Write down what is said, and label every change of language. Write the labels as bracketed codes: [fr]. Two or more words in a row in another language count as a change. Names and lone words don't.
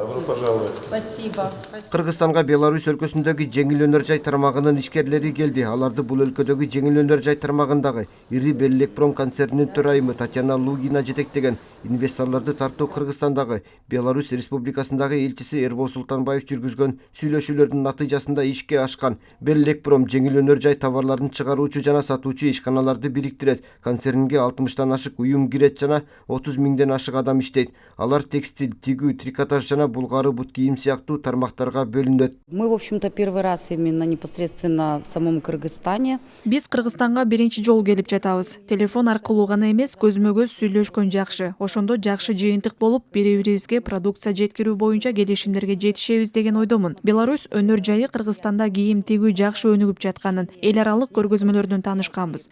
[ru] пожалуйста. Спасибо. [ky] Кыргызстанга Беларусь өлкөсүндөгү жеңил өнөр жай тармагынын ишкерлери келди. Аларды бул өлкөдөгү жеңил өнөр жай тармагындагы ири Беллекпром концернинин төрайымы Татьяна Лугина жетектеген инвесторлорду тартуу Кыргызстандагы Беларусь Республикасындагы элчиси Эрбол Султанбаев жүргүзгөн сүйлөшүүлөрдүн натыйжасында ишке ашкан. Беллекпром жеңил өнөр жай товарларын чыгаруучу жана сатуучу ишканаларды бириктирет. Концернге 60тан ашык уюм кирет жана 30 миңден ашык адам иштейт. Алар текстиль, тигүү, трикотаж жана булгары бут кийим сыяктуу тармактарга бөлүнөт. [ru] Мы, в общем-то, первый раз именно непосредственно в самом Кыргызстане. [ky] Биз Кыргызстанга биринчи жолу келип жатабыз. Телефон аркылуу гана эмес, көзмө-көз сүйлөшкөн жакшы. Ошондо жакшы жыйынтык болуп, бири-бирибизге продукция жеткирүү боюнча келишимдерге жетишебиз деген ойдомун. Беларусь өнөр жайы Кыргызстанда кийим тигүү жакшы өнүгүп жатканын, эл аралык көргөзмөлөрдөн таанышканбыз.